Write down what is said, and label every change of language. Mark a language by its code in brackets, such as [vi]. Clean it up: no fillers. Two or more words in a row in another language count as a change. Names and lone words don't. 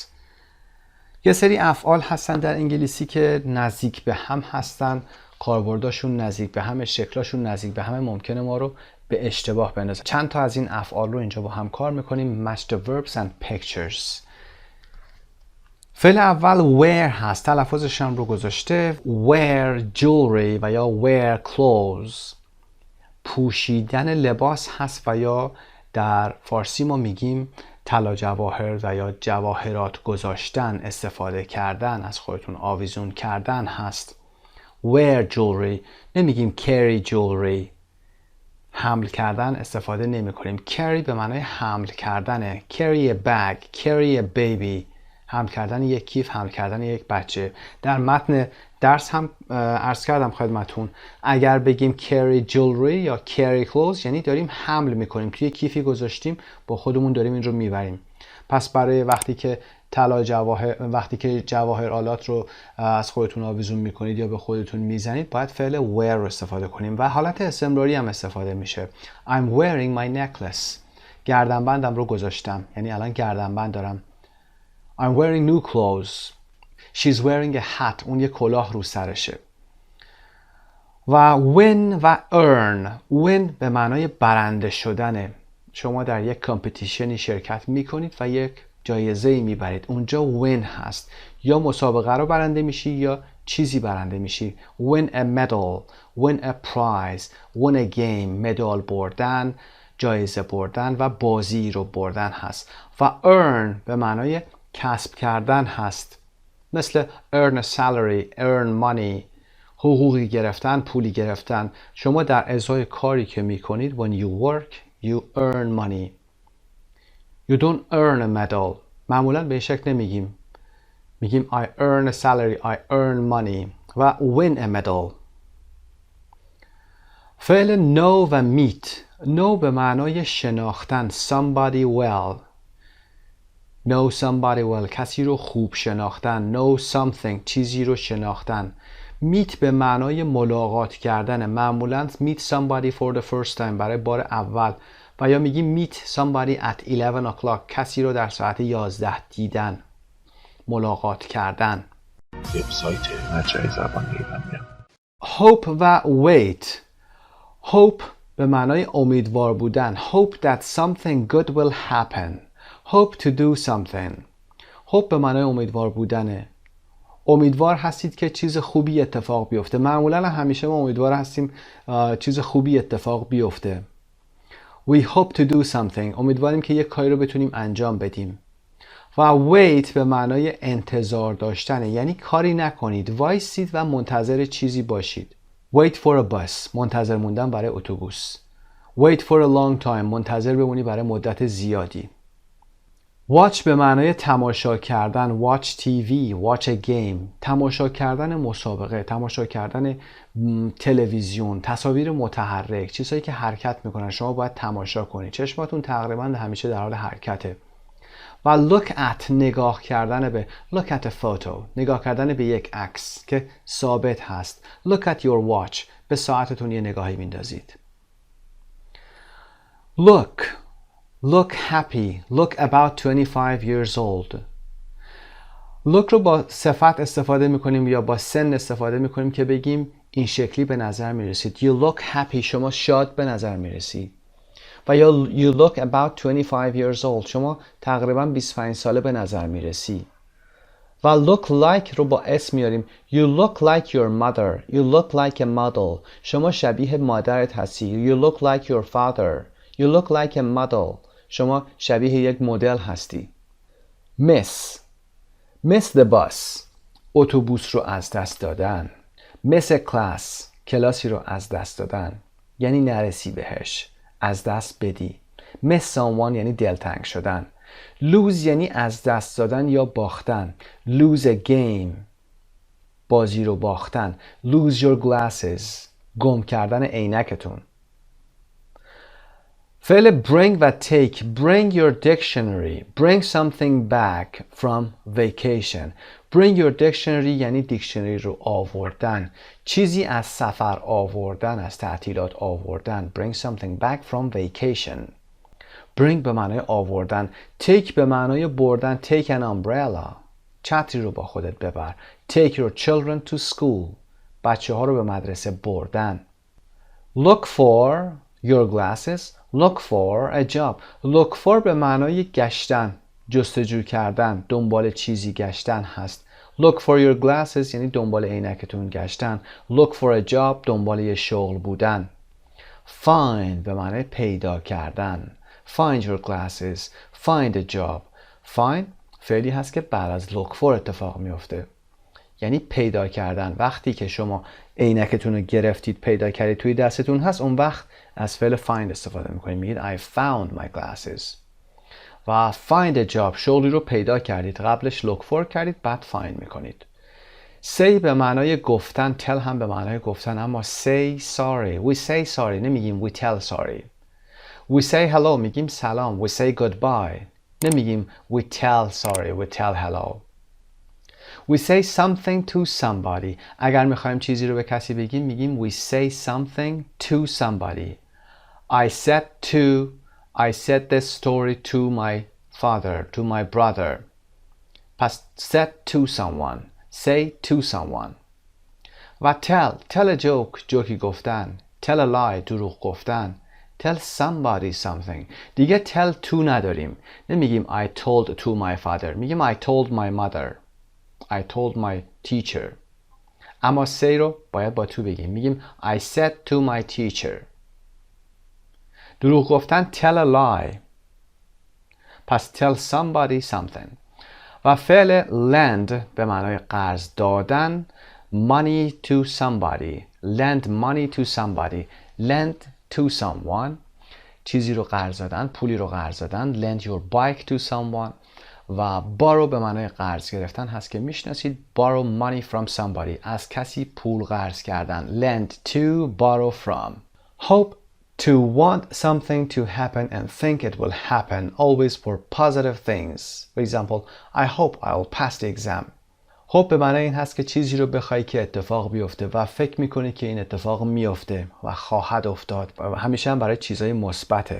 [fa] یه سری افعال هستن در انگلیسی که نزدیک به هم هستن، کاربرداشون نزدیک به هم، شکلاشون نزدیک به هم، ممکنه ما رو به اشتباه بندازن. چند تا از این افعال رو اینجا با هم کار میکنیم. [en] Match the verbs and pictures. [fa] فعل اول wear هست. تلفظش هم رو گذاشته. [en] wear jewelry [fa] و یا [en] wear clothes. [fa] پوشیدن لباس هست و یا در فارسی ما میگیم طلا جواهر و یا جواهرات گذاشتن، استفاده کردن، از خودتون آویزون کردن هست. [en] wear jewelry نمیگیم carry jewelry. [fa] حمل کردن استفاده نمی کنیم. carry به معنای حمل کردنه. [en] carry a bag, carry a baby. [fa] حمل کردن یک کیف، حمل کردن یک بچه. در متن درس هم عرض کردم خدمتون اگر بگیم [en] carry jewelry [fa] یا [en] carry clothes [fa] یعنی داریم حمل میکنیم، توی کیفی گذاشتیم با خودمون داریم این رو میبریم. پس برای وقتی که جواهرالات رو از خودتون آویزون میکنید یا به خودتون میزنید باید فعل wear رو استفاده کنیم و حالت استمراری هم استفاده میشه. [en] I'm wearing my necklace. [fa] گردنبندم رو گذاشتم یعنی الان گردنبند دارم. [en] I'm wearing new clothes. She's wearing a hat. [fa] اون یه کلاه رو سرشه. و win و earn. win به معنای برنده شدنه. شما در یک کامپتیشنی شرکت میکنید و یک جایزه‌ای میبرید. اونجا win هست. یا مسابقه رو برنده میشی یا چیزی برنده میشی. [en] win a medal. win a prize. win a game. [fa] مدال بردن، جایزه بردن و بازی رو بردن هست. و earn به معنای کسب کردن هست. [en] مثل earn a salary, earn money. [fa] حقوقی گرفتن، پولی گرفتن. شما در ازای کاری که میکنید [en] when you work, you earn money. You don't earn a medal. [fa] معمولا به این شکل نمیگیم. [en] میگیم I earn a salary, I earn money. و win a medal. فعل know و meet. [fa] know به معنای شناختن. [en] Somebody well. Know somebody well. [fa] کسی رو خوب شناختن. [en] Know something. [fa] چیزی رو شناختن. Meet به معنای ملاقات کردن. [en] معمولاً meet somebody for the first time [fa] برای بار اول و یا میگیم [en] meet somebody at 11 o'clock. [fa] کسی رو در ساعت 11 دیدن. ملاقات کردن. وبسایت مجموعه زبان ایرانی. Hope و wait. Hope به معنای امیدوار بودن. [en] Hope that something good will happen. Hope to do something. hope [fa] به معنای امیدوار بودنه. امیدوار هستید که چیز خوبی اتفاق بیفته. معمولا همیشه ما امیدوار هستیم چیز خوبی اتفاق بیفته. [en] We hope to do something. [fa] امیدواریم که یک کاری رو بتونیم انجام بدیم. و wait به معنای انتظار داشتنه. یعنی کاری نکنید. وایسید و منتظر چیزی باشید. [en] Wait for a bus. [fa] منتظر موندن برای اتوبوس. [en] Wait for a long time. [fa] منتظر بمونی برای مدت زیادی. watch به معنای تماشا کردن، [en] watch TV، watch a game، [fa] تماشا کردن مسابقه، تماشا کردن تلویزیون، تصاویر متحرک، چیزهایی که حرکت میکنن شما باید تماشا کنید. چشماتون تقریبا همیشه در حال حرکته. [en] و look at [fa] نگاه کردن به [en] look at a photo، [fa] نگاه کردن به یک عکس که ثابت هست. [en] look at your watch، [fa] به ساعتتون یه نگاهی میندازید. [en] look happy، look about 25 years old. [fa] look رو با صفت استفاده میکنیم یا با سن استفاده میکنیم که بگیم این شکلی به نظر میرسید. [en] you look happy، [fa] شما شاد به نظر میرسی. و یا [en] you look about 25 years old، [fa] شما تقریبا 25 ساله به نظر میرسی. و look like رو با اسم میاریم. [en] you look like your mother، you look like a model، [fa] شما شبیه مادرت هستی. [en] you look like your father، you look like a model، [fa] شما شبیه یک مدل هستی. [en] miss the bus، [fa] اتوبوس رو از دست دادن. [en] miss a class، [fa] کلاسی رو از دست دادن، یعنی نرسی بهش، از دست بدی. [en] miss someone [fa] یعنی دلتنگ شدن. lose یعنی از دست دادن یا باختن. [en] lose a game، [fa] بازی رو باختن. [en] lose your glasses، [fa] گم کردن عینکتون. فعل bring و take. [en] bring your dictionary، bring something back from vacation. bring your dictionary [fa] یعنی دیکشنری رو آوردن، چیزی از سفر آوردن، از تعطیلات آوردن. [en] bring something back from vacation. [fa] bring به معنای آوردن. take به معنای بردن. [en] take an umbrella، [fa] چتری رو با خودت ببر. [en] take your children to school، [fa] بچه ها رو به مدرسه بردن. [en] look for your glasses، look for a job. look for [fa] به معنای گشتن، جستجو کردن، دنبال چیزی گشتن هست. [en] look for your glasses [fa] یعنی دنبال عینکتون گشتن. [en] look for a job، [fa] دنبال یه شغل بودن. find به معنای پیدا کردن. [en] find your glasses، find a job. [fa] find فعلی هست که بعد از [en] look for [fa] اتفاق میفته، یعنی پیدا کردن. وقتی که شما عینکتون رو گرفتید پیدا کردید توی دستتون هست، اون وقت از فعل find استفاده میکنید. [en] میگید I found my glasses. و find a job، [fa] شغلی رو پیدا کردید، قبلش [en] look for [fa] کردید بعد find میکنید. [en] say [fa] به معنای گفتن، [en] tell [fa] هم به معنای گفتن، اما [en] say sorry، we say sorry نمیگیم we tell sorry. we say hello [fa] میگیم سلام. [en] we say goodbye نمیگیم we tell sorry، we tell hello. we say something to somebody، [fa] اگر میخوایم چیزی رو به کسی بگیم میگیم [en] we say something to somebody. I said this story to my father، to my brother. پس said to someone، say to someone. و tell a joke، [fa] جوکی گفتن. [en] tell a lie، [fa] دروغ گفتن. [en] tell somebody something. دیگه tell to [fa] نداریم، نمیگیم [en] I told to my father، میگیم I told my mother، I told my teacher. [fa] اما say رو باید با to بگیم، میگیم [en] I said to my teacher. [fa] دروغ گفتن [en] tell a lie. پس tell somebody something. [fa] و فعل lend به معنای قرض دادن. [en] money to somebody، lend money to somebody، lend to someone، [fa] چیزی رو قرض دادن، پولی رو قرض دادن. [en] lend your bike to someone. [fa] و borrow به معنای قرض گرفتن هست که میشناسید. [en] borrow money from somebody، [fa] از کسی پول قرض کردن. [en] lend to، borrow from. hope to want something to happen and think it will happen, always for positive things. For example, I hope I'll pass the exam. [fa] hope به معنای این هست که چیزی رو بخوای که اتفاق بیفته و فکر میکنی که این اتفاق میفته و خواهد افتاد و همیشه هم برای چیزهای مثبته.